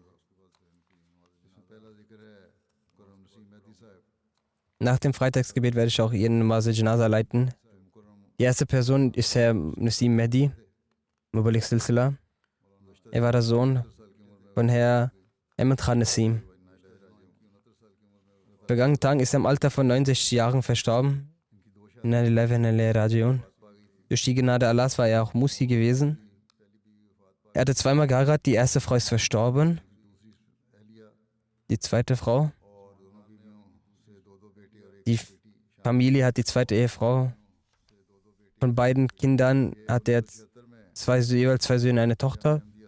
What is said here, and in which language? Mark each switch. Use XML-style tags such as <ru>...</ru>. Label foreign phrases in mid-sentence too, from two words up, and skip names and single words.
<de>Nach dem Freitagsgebet werde ich auch Ihren</de> <ur>نماز جنازہ</ur> <de>leiten. Die erste Person ist Herr Nasim Mehdi,</de> <ur>مبلغ سلسلہ.</ur> <de>Er war der Sohn von Herr Ahmed Khan Nasim. Vergangenen Tagen ist er im Alter von 69 Jahren verstorben.</de> <ar>إنا لله وإنا إليه راجعون.</ar> <de>Durch die Gnade Allahs war er auch Musi gewesen. Er hatte zweimal geheiratet. Die erste Frau ist verstorben. Die zweite Frau. Die Familie hat die zweite Ehefrau. Von beiden Kindern hat er jeweils zwei Söhne, eine Tochter.</de>